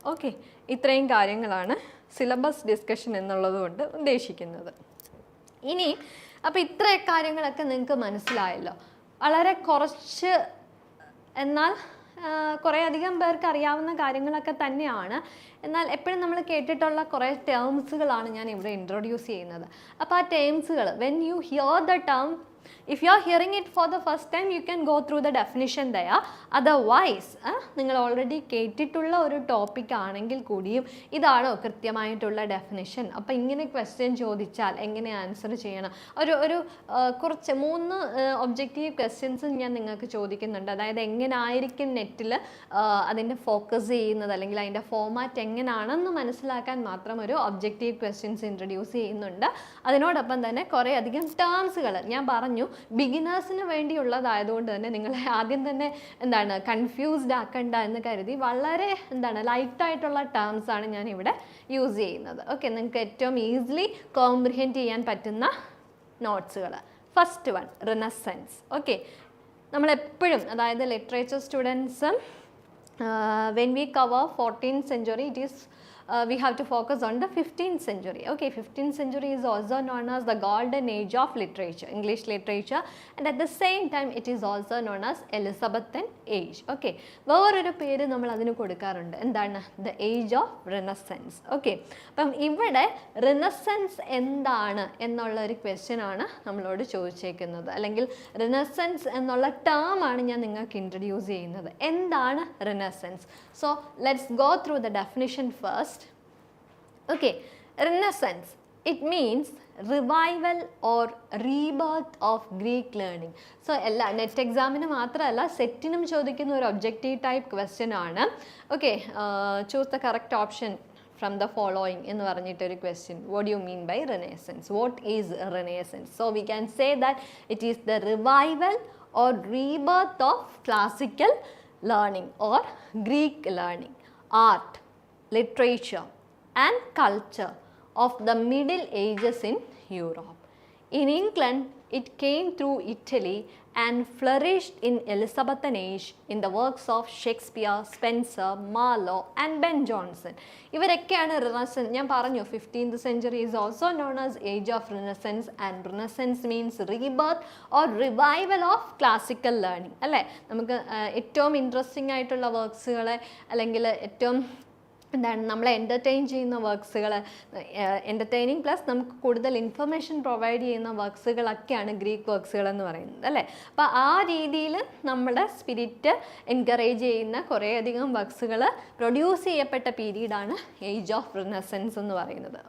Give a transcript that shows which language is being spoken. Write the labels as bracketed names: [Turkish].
[Malayalam] Okay, ഇത്രയും കാര്യങ്ങളാണ് syllabus discussion എന്നുള്ളത് കൊണ്ട് ഉദ്ദേശിക്കുന്നത്. ഇനി അപ്പോൾ ഇത്ര കാര്യങ്ങളൊക്കെ നിങ്ങൾക്ക് മനസ്സിലായല്ലോ. വളരെ കുറച്ച് എന്നാൽ കുറേ അധികം പേർക്ക് അറിയാവുന്ന കാര്യങ്ങളൊക്കെ തന്നെയാണ്. എന്നാൽ എപ്പോഴും നമ്മൾ കേട്ടിട്ടുള്ള കുറേ ടേംസുകളാണ് ഞാൻ ഇവിടെ ഇൻട്രൊഡ്യൂസ് ചെയ്യുന്നത്. അപ്പോൾ ആ ടേംസുകൾ [English] When you hear the term, if you are hearing it for the first time you can go through the definition there. [Malayalam] Otherwise നിങ്ങൾ ഓൾറെഡി കേട്ടിട്ടുള്ള ഒരു ടോപ്പിക് ആണെങ്കിൽ കൂടിയും ഇതാണോ കൃത്യമായിട്ടുള്ള ഡെഫിനിഷൻ, അപ്പോൾ ഇങ്ങനെ ക്വസ്റ്റ്യൻ ചോദിച്ചാൽ എങ്ങനെ ആൻസർ ചെയ്യണം, ഒരു കുറച്ച് 3 ഒബ്ജക്റ്റീവ് ക്വസ്റ്റ്യൻസ് ഞാൻ നിങ്ങൾക്ക് ചോദിക്കുന്നുണ്ട്. അതായത് എങ്ങനെ ആയിരിക്കും നെറ്റിൽ അതിൻ്റെ ഫോക്കസ് ചെയ്യുന്നത്, അല്ലെങ്കിൽ അതിൻ്റെ ഫോമാറ്റ് എങ്ങനെയാണെന്ന് മനസ്സിലാക്കാൻ മാത്രം ഒരു ഒബ്ജക്റ്റീവ് ക്വസ്റ്റ്യൻസ് ഇൻട്രൊഡ്യൂസ് ചെയ്യുന്നുണ്ട്. അതിനോടൊപ്പം തന്നെ കുറേ അധികം ടേംസുകൾ ഞാൻ പറഞ്ഞു ബിഗിനേഴ്സിന് വേണ്ടിയുള്ളതായതുകൊണ്ട് തന്നെ നിങ്ങളെ ആദ്യം തന്നെ എന്താണ് കൺഫ്യൂസ്ഡ് ആക്കണ്ട എന്ന് കരുതി വളരെ ലൈറ്റായിട്ടുള്ള ടേംസ് ആണ് ഞാൻ ഇവിടെ യൂസ് ചെയ്യുന്നത്. ഓക്കെ, നിങ്ങൾക്ക് ഏറ്റവും ഈസിലി കോംപ്രിഹെൻഡ് ചെയ്യാൻ പറ്റുന്ന നോട്ട്സുകൾ. First one, റിനസൻസ്. [English] okay, [Malayalam] നമ്മളെപ്പോഴും അതായത് [English] Literature students when we cover 14th century it is we have to focus on the 15th century. Okay, 15th century is also known as the golden age of literature, English literature, and at the same time it is also known as Elizabethan age. [Malayalam] Okay, വേറൊരു പേര് നമ്മൾ അതിന് കൊടുക്കാറുണ്ട്, എന്താണ്? [English] the age of Renaissance. [Malayalam] Okay, അപ്പം ഇവിടെ റിനസൻസ് എന്താണ് എന്നുള്ള ഒരു ക്വസ്റ്റ്യൻ ആണ് നമ്മളോട് ചോദിച്ചേക്കുന്നത്, അല്ലെങ്കിൽ റിനസൻസ് എന്നുള്ള ടേം ആണ് ഞാൻ നിങ്ങൾക്ക് ഇൻട്രൊഡ്യൂസ് ചെയ്യുന്നത്. എന്താണ് [English] Renaissance? So let's go through the definition first. Okay, Renaissance, it means revival or rebirth of Greek learning. [Malayalam] So എല്ലാ നെറ്റ് എക്സാമിന് മാത്രമല്ല സെറ്റിനും ചോദിക്കുന്ന ഒരു ഒബ്ജക്റ്റീവ് ടൈപ്പ് ക്വസ്റ്റ്യൻ ആണ്. [English] okay, choose the correct option from the following [Malayalam] എന്ന് പറഞ്ഞിട്ടൊരു question. [English] what do you mean by Renaissance? what is Renaissance? So we can say that it is the revival or rebirth of classical learning or Greek learning, art, literature and culture of the Middle Ages in Europe. In England, It came through Italy and flourished in Elizabethan age in the works of Shakespeare, Spenser, Marlowe and Ben Jonson. [Malayalam] ഇവരൊക്കെയാണ് [English] Renaissance. [Malayalam] ഞാൻ പറഞ്ഞു [English] 15th century is also known as age of Renaissance, and Renaissance means rebirth or revival of classical learning. [Malayalam] അല്ലേ? നമുക്ക് ഏറ്റവും interesting ആയിട്ടുള്ള വർക്ക്സുകളെ അല്ലെങ്കിൽ ഏറ്റവും എന്താണ് നമ്മളെ എൻ്റർടൈൻ ചെയ്യുന്ന വർക്ക്സുകൾ, എൻ്റർടൈനിങ് പ്ലസ് നമുക്ക് കൂടുതൽ ഇൻഫർമേഷൻ പ്രൊവൈഡ് ചെയ്യുന്ന വർക്ക്സുകളൊക്കെയാണ് ഗ്രീക്ക് വർക്ക്സുകൾ എന്ന് പറയുന്നത് അല്ലേ. അപ്പോൾ ആ രീതിയിൽ നമ്മുടെ സ്പിരിറ്റ് എൻകറേജ് ചെയ്യുന്ന കുറേയധികം വർക്ക്സുകൾ പ്രൊഡ്യൂസ് ചെയ്യപ്പെട്ട പീരീഡാണ് ഏജ് ഓഫ് റിനസൻസ് എന്ന് പറയുന്നത്.